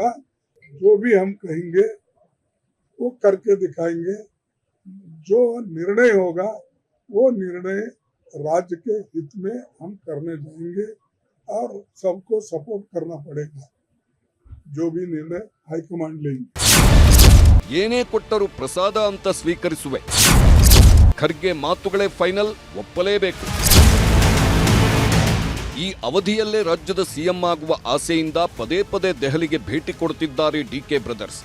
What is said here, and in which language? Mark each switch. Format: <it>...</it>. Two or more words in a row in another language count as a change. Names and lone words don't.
<hi>जो भी हम कहेंगे वो करके दिखाएंगे. जो निर्णय होगा वो निर्णय राज्य के हित में हम करने जाएंगे और सबको सपोर्ट करना पड़ेगा. जो भी निर्णय हाईकमांड लेंगे.</hi> <kn>ಏನೇ ಕೊಟ್ಟರೂ ಪ್ರಸಾದ ಅಂತ ಸ್ವೀಕರಿಸುವೆ. ಖರ್ಗೆ ಮಾತುಗಳೇ ಫೈನಲ್, ಒಪ್ಪಲೇಬೇಕು. ಈ ಅವಧಿಯಲ್ಲೇ ರಾಜ್ಯದ ಸಿಎಂ ಆಗುವ ಆಸೆಯಿಂದ ಪದೇ ಪದೇ ದೆಹಲಿಗೆ ಭೇಟಿ ಕೊಡುತ್ತಿದ್ದಾರೆ ಡಿಕೆ ಬ್ರದರ್ಸ್.</kn>